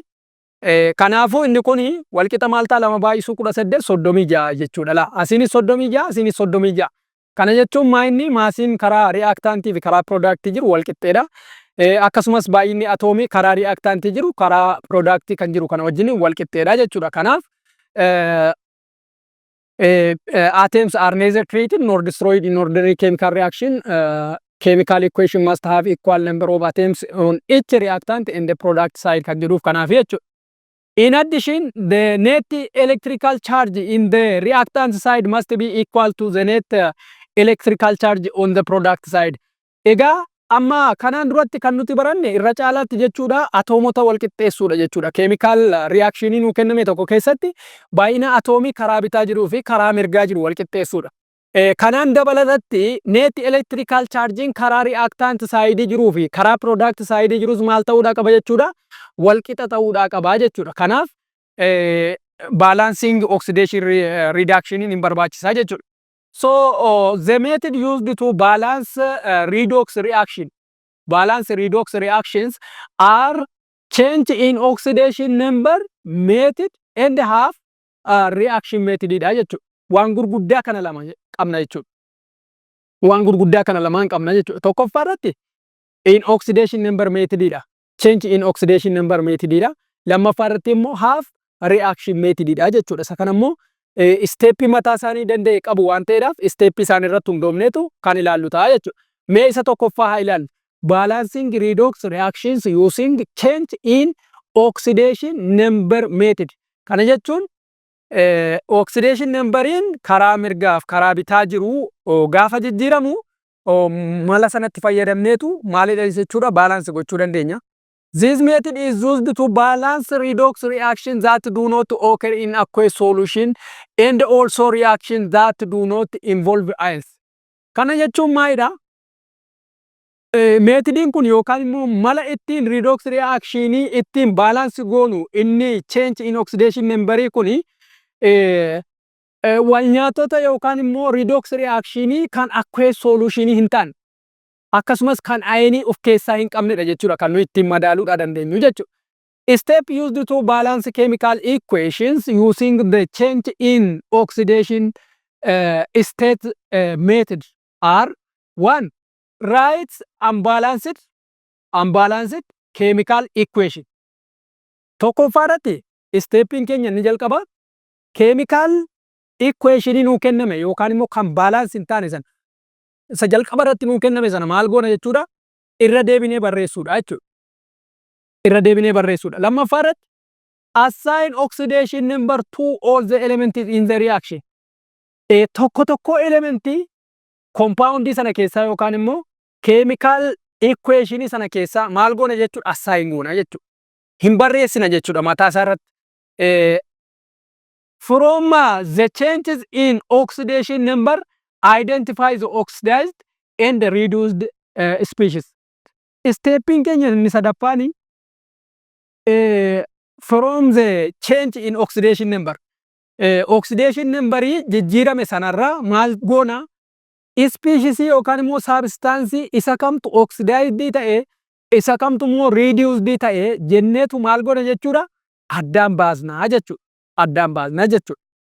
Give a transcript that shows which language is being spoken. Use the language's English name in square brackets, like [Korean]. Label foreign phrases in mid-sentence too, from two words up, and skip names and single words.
[Oromo] Kanaafuu inni kun walqixa maal ta'a? Lama baay'isuu 18 36 jechuudha. Asiinis 36 asiinis 36. Kana jechuun maayinni maasiin karaa reaaktaantii fi karaa piroodaaktii jiru walqixxeedha. Akkasumas baay'inni atoomii karaa reaaktaantii jiru karaa piroodaaktii kan jiru kana wajjin walqixxeedha jechuudha. [English] Kanaaf atoms are neither created nor destroyed in ordinary chemical reaction. Chemical equation must have equal number of atoms on each reactant and the product side [Oromo] kan jedhuuf kanaaf jechuudha. [English] In addition, the net electrical charge in the reactant side must be equal to the net electrical charge on the product side. [Oromo] Egaa amma kanaan duratti kan nuti baranne irra caalaatti jechuudha atoomota wal qixxeessuudha jechuudha. [English] Chemical reactionii [Oromo] nu kenname tokko keessatti baay'ina atoomii karaa bitaa jiruu fi karaa mirgaa jiru wal qixxeessuudha. Kanaan dabalatatti [English] net electrical charging [Oromo] karaa [English] reactant side [Oromo] jiruu fi karaa [English] product side [Oromo] jirus maal ta'uudha qaba jechuudha? Wal qixa ta'uudha qaba jechuudha. Kanaaf [English] balancing oxidation reduction [Oromo] hin barbaachisaa jechuudha. [English] So the method used to balance redox reaction. Balance redox reactions are change in oxidation number method and half reaction method [Oromo] dha jechuudha. Waan gurguddaa kana lama qabna jechuudha. Waan gurguddaa kana lamaan qabna jechuudha. Tokkoffaa irratti [English] in oxidation number method dha. Change in oxidation number method dha. [Oromo] Lammaffaa irratti immoo [English] half reaction method [Oromo] dha jechuudha. Isa kana immoo steepii mataa isaanii danda'e qabu waan ta'eedhaaf steepii isaanii irratti hundoofneetu kan ilaallu ta'a jechuudha. Mee isa tokkoffaa haa ilaallu. [English] Balancing redox reactions using change in oxidation number method. [Oromo] Kana jechuun [English] oxidation numberiin [Oromo] karaa mirgaaf karaa bitaa jiru gaafa jijjiiramu mala sanatti fayyadamneetu maalidha jechuudha balance gochuu dandeenya. [English] This method is used to balance redox reactions that do not occur in aqueous solution and also reactions that do not involve ions. [Oromo] Kana jechuun maalidha? Meetodiin kun yookaan immoo mala ittiin [English] redox reactionii [Oromo] ittiin balance goonu inni [English] change in oxidation memberii [Oromo] kuni walnyaatota yookaan immoo [English] redox reactionii [Oromo] kan [English] aqueous solutionii [Oromo] hin taane akkasumas kan ayinii of keessaa hin qabnedha jechuudha kan nuyi ittiin madaaluudha dandeenyu jechuudha. [English] Step used to balance chemical equations using the change in oxidation state method are one, write unbalanced chemical equation. [Oromo] Tokkoffaadhatti steppiin keenya ni jalqaba [English] chemical equationii [Oromo] nuu kenname yookaan immoo kan balance hin taane sana isa jalqaba irratti nuu kenname sana maal goona jechuudha irra deebinee barreessuudha jechuudha. Irra deebinee barreessuudha. [English] Lammaffaarratti assign oxidation number to all the elements in the reaction. [Oromo] Tokko tokko [English] elementii compoundii [Oromo] sana keessaa yookaan immoo [English] chemical equationii [Oromo] sana keessaa maal goona jechuudha assign goona jechuudha. Hin barreessina jechuudha mataa isaa irratti. [English] From the changes in oxidation number identify the oxidized and the reduced species. [Oromo] Steppiin keenya inni sadaffaani [English] from the change in oxidation number. Oxidation numberii [Oromo] jijjiirame sanarraa maal goona species yookaan immoo substance isa kamtu oxidized ta'e isa kamtu immoo reduced ta'e jenneetu maal goona jechuudha addaan baasnaa jechuudha. Addaan baasnaa jechuudha.